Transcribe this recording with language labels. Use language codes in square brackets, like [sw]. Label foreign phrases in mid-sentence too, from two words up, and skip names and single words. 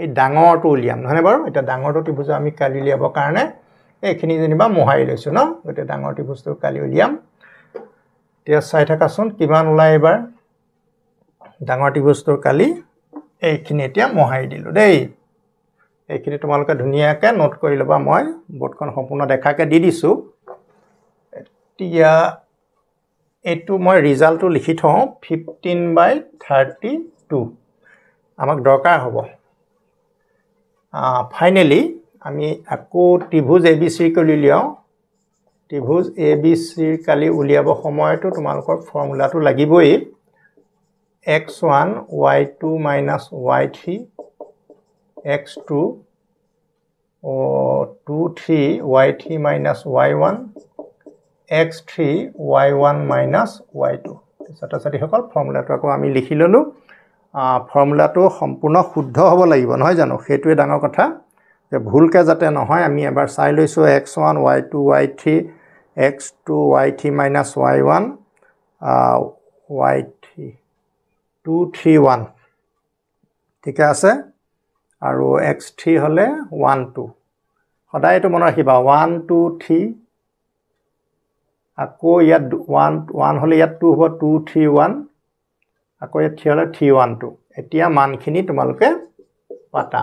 [as] ডাঙৰটো উলিয়াম নহনে বাৰু এটা ডাঙৰটো ত্ৰিভুজ আমি কালি উলিয়াবৰ কাৰণে এইখিনি যেনিবা মোহাৰি লৈছো ন গতে ডাঙৰ ত্ৰিভুজৰ কালি উলিয়াম এতিয়া চাই থাকাচোন কিমান ওলাই এবাৰ ডাঙৰ ত্ৰিভুজৰ কালি এইখিনি এতিয়া মোহাৰি দিলো দেই এইখিনি তোমালোকে ধুনিয়াকৈ নোট কৰি লবা মই বোৰ্ডখন সম্পূৰ্ণ দেখাকে দি দিছো এতিয়া এটো মই ৰিজাল্টটো লিখি থওঁ 15 বাই 32 আমাক দৰকাৰ হ'ব ফাইনালি আমি আকৌ ত্ৰিভুজ ABC কৰি লিয়াও ত্ৰিভুজ ABC কালি উলিয়াব সময়টো তোমালোকৰ ফৰ্মুলাটো লাগিবই x1 y2 y3 x2 2 3 y3 y1 x3 y1 y2 ছাত্ৰ-ছাত্ৰী সকল ফৰ্মুলাটো আকৌ আমি লিখি ললো ফৰ্মুলাটো সম্পূৰ্ণ শুদ্ধ হ'ব লাগিব নহয় জানো হেতুৱে ডাঙৰ কথা যে ভুলকে যাতে নহয় আমি এবাৰ চাই লৈছো x1 y2 y3 x2 y3 y1 y3 2 3 1 ঠিক আছে আৰু x3 হলে 1 2 সদায় এটো মনত ৰাখিবা 1 2 3 আকৌ ইয়াত 1 হলে ইয়াত 2 হ'ব 2 3 1 আকৌ ইয়াত 3 হলে 3 1 2 এতিয়া মানখিনি তোমালোকে পাতা